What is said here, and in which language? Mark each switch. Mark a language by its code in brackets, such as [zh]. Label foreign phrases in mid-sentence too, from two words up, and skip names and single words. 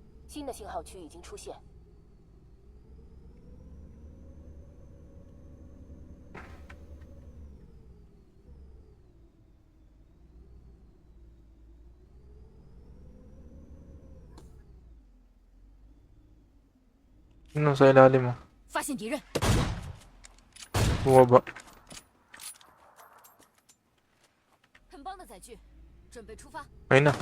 [zh] 新的信号区已经出现。 [tl] Ano sa ilalim mo? [zh] 发现敌人， [tl] Bumaba. [zh] 很棒的载具，准备出发。 [tl] Ayun na.